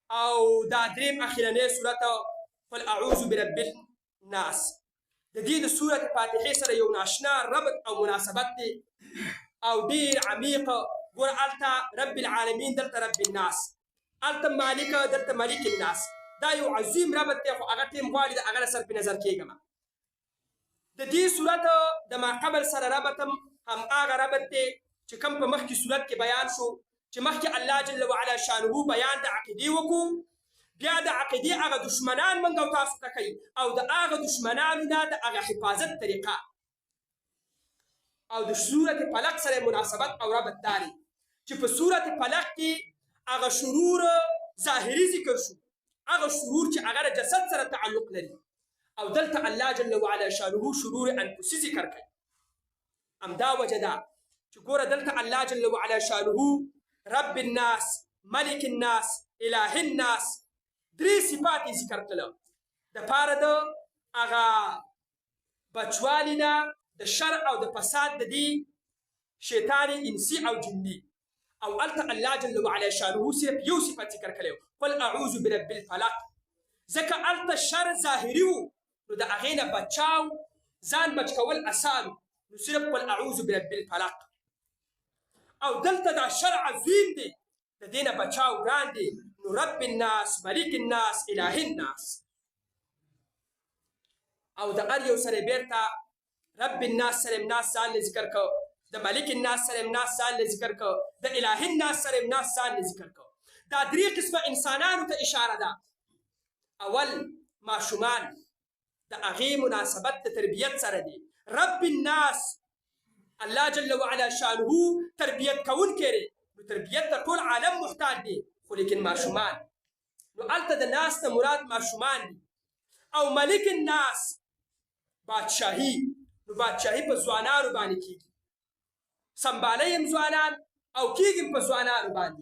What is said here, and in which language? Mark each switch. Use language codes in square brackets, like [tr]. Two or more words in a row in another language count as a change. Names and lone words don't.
[ps] او دا دريم اخيرانيه سوره [ar] قل اعوذ برب الناس. [ps] دي سوره فاتحه سره یو ناشنا ربط او مناسبت دي او دير عميقه. قول التا [ar] رب العالمين [ps] دلتا [ar] رب الناس، [ps] التا مالكه دلتا [ar] ملك الناس. [ps] دا یو عظیم ربط دی خو هغه ټیم غواړي د هغه سر په نظر کېږم. د دې صورت د ما قبل سره ربط هم هغه ربط دی چې کوم په مخکې صورت کې بیان شو چې مخکې الله [ar] جل وعلا شانه [ps] بیان د عقیدې وکړو، بیا د عقیدې هغه دشمنان موږ او تاسو ته کوي او د هغه دشمنانو نه د هغه حفاظت طریقه او د سورت فلق سره مناسبت او ربط داري چې په سورت فلق کې هغه شرور ظاهري ذکر شو، هغه شرور چې هغه جسد سره تعلق لري، او دلته الله [ar] جل وعلا شانه [ps] شرور انفسي ذکر کوي. همدا وجه ده چې ګوره دلته الله [ar] جل وعلا شانه رب الناس، ملک الناس، اله الناس [ps] درې صفات ذکر کړل د پاره د هغه بچوالي نه د شر او د فساد د دې شیطان انسي او جني. او الته الله [ar] جل وعلا شانه [ps] صرف یو صفت ذکر کړو [ar] قل اعوذ برب الفلق، [ps] ځکه الته شر ظاهري وو نو د هغې نه بچاو ځان بچ کول اسان نو صرف [ar] قل اعوذ برب الفلق. [ps] او دلته دا شر عظیم دی د دې نه بچاو ګران دی نو [ar] رب الناس، ملک الناس، اله الناس. [ps] او د هر یو سره بیرته [ar] رب الناس [ps] سره ناس ځان ذکر کو، د [ar] ملک الناس [ps] سره ناس ځان ذکر کو، د [ar] اله الناس [ps] سره ناس ځان ذکر کو. دا درې قسمه انسانانو ته اشاره ده. اول ماشومان د هغې مناسبت د تربیت سره دی. [ar] رب الناس [ps] الله [ar] جل وعلا شانه [ps] تربیت کوونکی دی نو تربیت ته ټول عالم محتاج دی، خو لیکن ماشومان نو هلته د ناس نه مراد ماشومان دي. او [ar] ملک الناس [ps] بادشاهي نو بادشاهي په ځوانانو باندې کېږي، سمبالی هم ځوانان او کېږي په ځوانانو باندې.